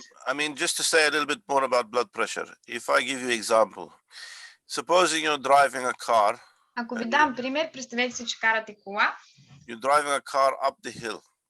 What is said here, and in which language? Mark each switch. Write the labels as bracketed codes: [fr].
[en] I mean, just to say a little bit more about blood pressure. If I give you an example, supposing you're driving a car. [bg] Ако ви дам пример, представете си, че карате кола. [en] You're driving a car up the hill.